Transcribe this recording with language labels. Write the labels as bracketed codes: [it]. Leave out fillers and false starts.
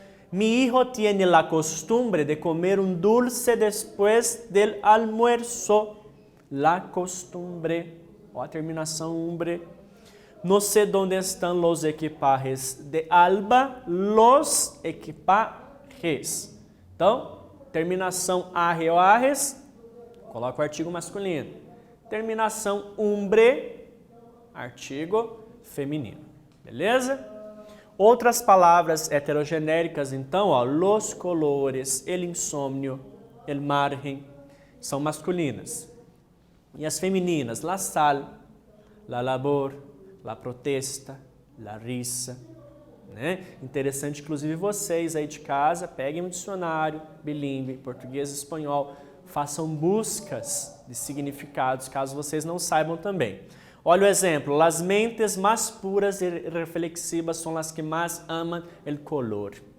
[es] Mi hijo tiene la costumbre de comer un dulce después del almuerzo. [pt] La costumbre, ó, a terminação umbre. [es] No sé dónde están los equipajes de Alba. Los equipajes. [pt] Então, terminação arre ou arres, coloca o artigo masculino. Terminação umbre, artigo feminino. Beleza? Outras palavras heterogenéricas, então, ó, los colores, el insomnio, el margen, são masculinas. E as femininas, la sal, la labor, la protesta, la risa. Né? Interessante, inclusive, vocês aí de casa, peguem um dicionário bilíngue, português e espanhol, façam buscas de significados, caso vocês não saibam também. [es] Olha o exemplo, las mentes más puras y reflexivas son las que más aman el color.